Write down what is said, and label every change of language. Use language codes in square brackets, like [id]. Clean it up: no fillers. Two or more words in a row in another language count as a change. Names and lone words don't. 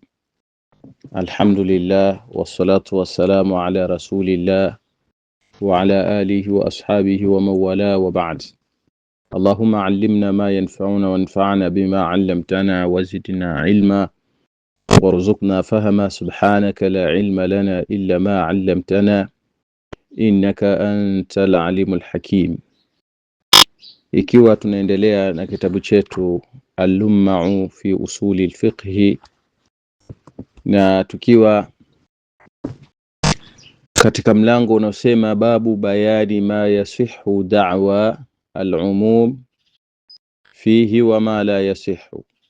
[ar] الحمد لله والصلاة والسلام على رسول الله وعلى آله وأصحابه ومن والاه وبعد. اللهم علمنا ما ينفعنا وانفعنا بما علمتنا وزدنا علما وارزقنا فهما. سبحانك لا علم لنا إلا ما علمتنا إنك أنت العليم الحكيم. [sw] Ikiwa tunaendelea na kitabu chetu Al-Lumma'u fi usuli al-fiqh, na tukiwa katika mlango unaosema [ar] باب بيان ما يصح دعوى العموم فيه وما لا يصح,